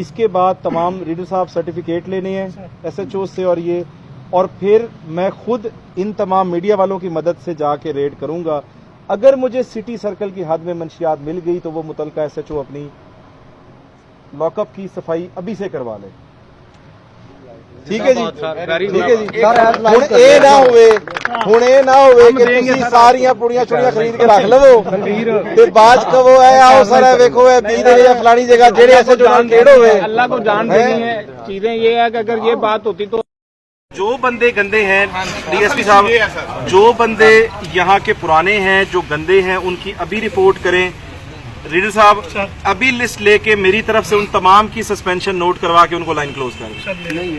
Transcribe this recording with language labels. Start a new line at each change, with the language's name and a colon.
Hindi: इसके बाद तमाम रीडर साहब सर्टिफिकेट लेने हैं SHO से और फिर मैं खुद इन तमाम मीडिया वालों की मदद से जाके रेड करूंगा। अगर मुझे सिटी सर्कल की हद में मंशियात मिल गई तो वो मुतलका SHO अपनी लॉकअप की सफाई अभी से करवा ले। ठीक है जी, ठीक है जी।
Punjabi: ਹੁਣ ਇਹ ਨਾ ਹੋਵੇ ਕਿ ਤੁਸੀਂ ਸਾਰੀਆਂ ਪੁੜੀਆਂ ਛੁੜੀਆਂ ਖਰੀਦ ਕੇ ਰੱਖ ਲਵੋ ਤੇ ਬਾਅਦ ਚ ਕਹੋ ਐ ਆਓ ਸਾਰਾ ਵੇਖੋ ਐ 20 ਦੇ ਜਾਂ ਫਲਾਣੀ ਜਗ੍ਹਾ ਜਿਹੜੇ ਐਸੇ ਨਾਲ ਖੇੜ ਹੋਵੇ।
Hindi: अल्लाह को जान देनी है चीजें। ये है कि अगर ये बात होती तो जो बंदे गंदे हैं DSP साहब, जो बंदे यहाँ के पुराने हैं जो गंदे हैं उनकी अभी रिपोर्ट करें। रीडर साहब अभी लिस्ट लेके मेरी तरफ से उन तमाम की सस्पेंशन नोट करवा के उनको लाइन क्लोज करें।